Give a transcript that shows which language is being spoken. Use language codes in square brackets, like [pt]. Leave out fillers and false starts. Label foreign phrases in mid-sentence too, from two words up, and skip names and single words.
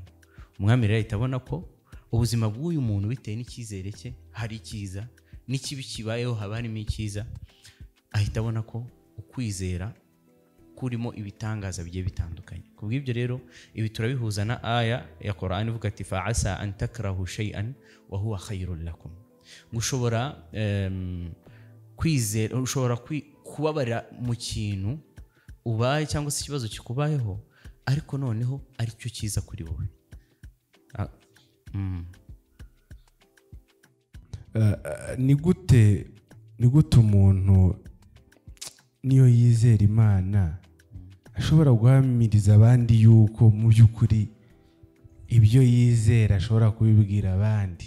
[rw] Umwami rero ahita abona ko ubuzima bw'uyu muntu bitewe n'icyizere cye hari icyiza, n'ikibi kibayeho haba harimo icyiza. Ahita abona ko ukwizera kurimo ibitangaza bigiye bitandukanye. Kubw'ibyo rero ibi turabihuza na aya ya Qur'an ivuga ati [ar] فعسى أن تكرهوا شيئا وهو خير لكم. [rw] Gushobora kwizera, ushobora kubabarira mu kintu ubaye cyangwa se ikibazo kikubayeho, ariko noneho ari cyo cyiza kuri wowe. Ni gute umuntu niyo yizera Imana ashobora guhamiriza abandi yuko mu by'ukuri ibyo yizera ashobora kubibwira abandi?